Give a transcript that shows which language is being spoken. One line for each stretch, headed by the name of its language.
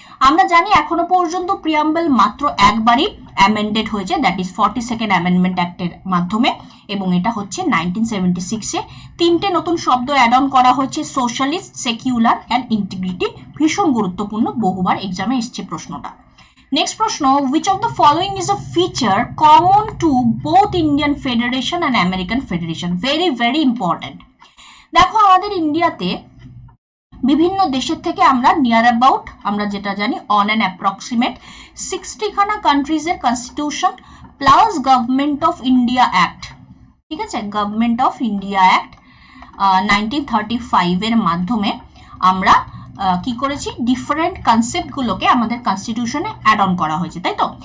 Bangla: আমরা জানি এখনো পর্যন্ত প্রিয়াম্বল মাত্র একবারই অ্যামেন্ডেড হয়েছে, দ্যাট ইজ 42nd অ্যামেন্ডমেন্ট অ্যাক্টের মাধ্যমে, এবং এটা হচ্ছে 1976-এ। 3টে নতুন শব্দ অ্যাড অন করা হয়েছে, সোশ্যালিস্ট, সেকুলার অ্যান্ড ইন্টিগ্রিটি। ভীষণ গুরুত্বপূর্ণ, বহুবার এক্সামে এসছে প্রশ্নটা।
English: Next প্রশ্ন, which of the following is a feature common to both Indian Federation and American Federation? very very important.
Bangla: দেখো আমাদের ইন্ডিয়াতে বিভিন্ন দেশের থেকে আমরা নিয়ার অ্যাবাউট, আমরা যেটা জানি on an approximate 60খানা কান্ট্রিজের constitution plus government of India act, ঠিক আছে, গভর্নমেন্ট অফ ইন্ডিয়া অ্যাক্ট 1935-এর মাধ্যমে আমরা কি করেছি, ডিফারেন্ট কনসেপ্টগুলোকে আমাদের কনস্টিটিউশনে অ্যাড অন করা হয়েছে, তাই তো?